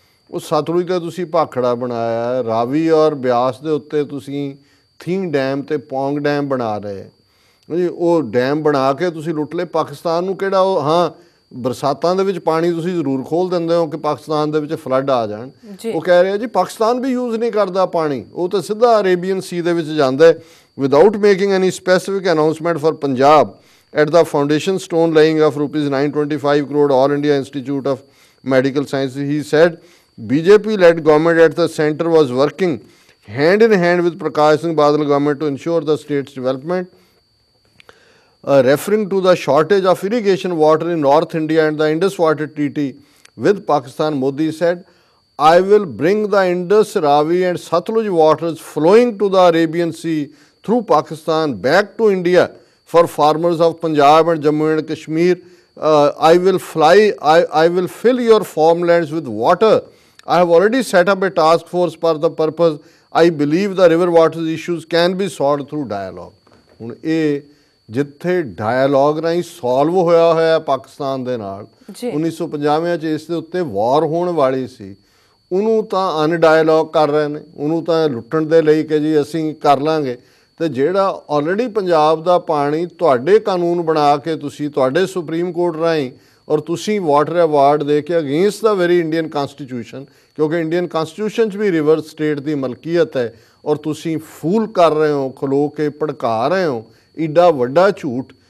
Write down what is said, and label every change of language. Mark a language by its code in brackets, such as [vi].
[pa] ਉਹ ਸਤਲੁਜ 'ਤੇ ਤੁਸੀਂ ਭਾਖੜਾ ਬਣਾਇਆ, ਰਾਵੀ ਔਰ ਬਿਆਸ ਦੇ ਉੱਤੇ ਤੁਸੀਂ ਥੀਂ ਡੈਮ ਅਤੇ ਪੌਂਗ ਡੈਮ ਬਣਾ ਰਹੇ ਜੀ, ਉਹ ਡੈਮ ਬਣਾ ਕੇ ਤੁਸੀਂ ਲੁੱਟ ਲਏ। ਪਾਕਿਸਤਾਨ ਨੂੰ ਕਿਹੜਾ ਉਹ, ਹਾਂ ਬਰਸਾਤਾਂ ਦੇ ਵਿੱਚ ਪਾਣੀ ਤੁਸੀਂ ਜ਼ਰੂਰ ਖੋਲ੍ਹ ਦਿੰਦੇ ਹੋ ਕਿ ਪਾਕਿਸਤਾਨ ਦੇ ਵਿੱਚ ਫਲੱਡ ਆ ਜਾਣ, ਉਹ ਕਹਿ ਰਿਹਾ ਜੀ ਪਾਕਿਸਤਾਨ ਵੀ ਯੂਜ਼ ਨਹੀਂ ਕਰਦਾ ਪਾਣੀ, ਉਹ ਤਾਂ ਸਿੱਧਾ ਅਰੇਬੀਅਨ ਸੀ ਦੇ ਵਿੱਚ ਜਾਂਦਾ ਹੈ। [en] without making any specific announcement [pa] for Punjab [en] at the foundation stone laying of ₹925 crore All India Institute of Medical Sciences, he said BJP-led government at the centre was working hand in hand with Prakash Singh Badal government to ensure the state's development. Referring to the shortage of irrigation water in North India and the Indus-Water treaty with Pakistan, Modi said, I will bring the Indus, Ravi and Satluj waters flowing to the Arabian Sea through Pakistan back to India for farmers of Punjab and Jammu and Kashmir. I will fill your farmlands with water. I have already set up a task force for the purpose. I believe the river water issues can be solved through dialogue. [pa] ਹੁਣ ਇਹ ਜਿੱਥੇ dialog ਰਾਹੀਂ solve ਹੋਇਆ ਪਾਕਿਸਤਾਨ ਦੇ ਨਾਲ ਜੀ 1950 ਚ ਇਸ ਦੇ ਉੱਤੇ ਵਾਰ ਹੋਣ ਵਾਲੀ ਸੀ, ਉਹਨੂੰ ਤਾਂ ਅਨਡਾਇਲੋਗ ਕਰ ਰਹੇ ਨੇ, ਉਹਨੂੰ ਤਾਂ ਲੁੱਟਣ ਦੇ ਲਈ ਕਿ ਜੀ ਅਸੀਂ ਕਰ ਲਾਂਗੇ। ਤੇ ਜਿਹੜਾ ਆਲਰੇਡੀ ਪੰਜਾਬ ਦਾ ਪਾਣੀ ਤੁਹਾਡੇ ਕਾਨੂੰਨ ਬਣਾ ਕੇ ਤੁਸੀਂ ਤੁਹਾਡੇ ਸੁਪਰੀਮ ਕੋਰਟ ਰਾਹੀਂ ਔਰ ਤੁਸੀਂ ਵਾਟਰ ਅਵਾਰਡ ਦੇ ਕੇ [en] against the very Indian constitution, [pa] ਕਿਉਂਕਿ ਇੰਡੀਅਨ ਕਨਸਟੀਟਿਊਸ਼ਨ 'ਚ ਵੀ ਰਿਵਰ ਸਟੇਟ ਦੀ ਮਲਕੀਅਤ ਹੈ, ਔਰ ਤੁਸੀਂ ਫੂਲ ਕਰ ਰਹੇ ਹੋ, ਖਲੋ ਕੇ ਭੜਕਾ ਰਹੇ ਹੋ ਏਡਾ ਵੱਡਾ ਝੂਠ।